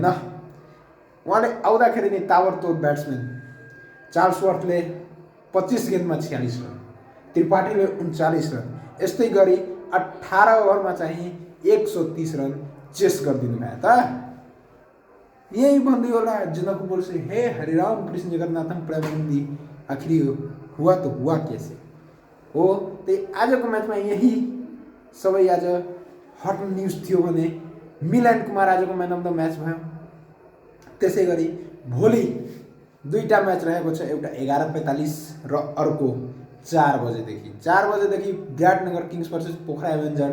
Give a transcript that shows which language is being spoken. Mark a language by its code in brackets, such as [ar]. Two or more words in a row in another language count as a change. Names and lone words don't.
[ne] उहाँले आउँदाखेरि नै ताबडतोब ब्याट्सम्यान चार्ल्स वर्थले 25 गेन्दमा 46 रन, त्रिपाठीले 39 रन, यस्तै गरी 18 ओभरमा चाहिँ 130 रन चेस गरिदिनु भयो त। यही भन्दै होला जनकपुर बोल्स हे हरिराम कृष्ण जगन्नाथम प्रेमानंदी, [hi] आखिर हुआ तो हुआ कैसे हो। [ne] त्यही आजको म्याचमा यही सबै आज [en] hot news [ne] थियो भने मिलन कुमार आजको [en] man of the match [ne] भयो। त्यसै गरी भोलि 2टा म्याच रहेको छ, एउटा 11:45 र अर्को 4 बजेदेखि विराटनगर किङ्स भर्सेस पोखरा एभेन्जर।